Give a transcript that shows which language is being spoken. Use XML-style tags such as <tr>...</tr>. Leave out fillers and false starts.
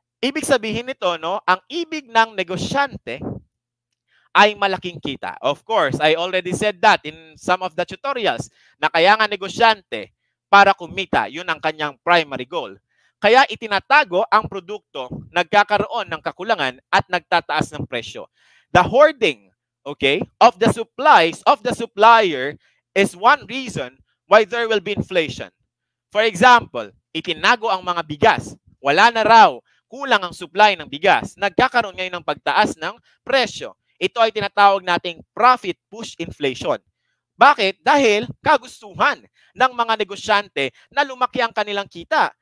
<tl>Ibig sabihin nito, no, ang ibig ng negosyante ay malaking kita.</tl> <en>Of course, I already said that in some of the tutorials</en> <tl>na kaya nga negosyante para kumita, yun ang kanyang</tl> <en>primary goal.</en> <tl>Kaya itinatago ang produkto, nagkakaroon ng kakulangan at nagtataas ng presyo.</tl> <en>The hoarding, okay, of the supplies of the supplier is one reason why there will be inflation. For example,</en> <tl>itinago ang mga bigas. Wala na raw, kulang ang supply ng bigas. Nagkakaroon ngayon ng pagtaas ng presyo. Ito ay tinatawag nating profit push inflation. Bakit? Dahil kagustuhan ng mga negosyante na lumaki ang kanilang kita.</tl>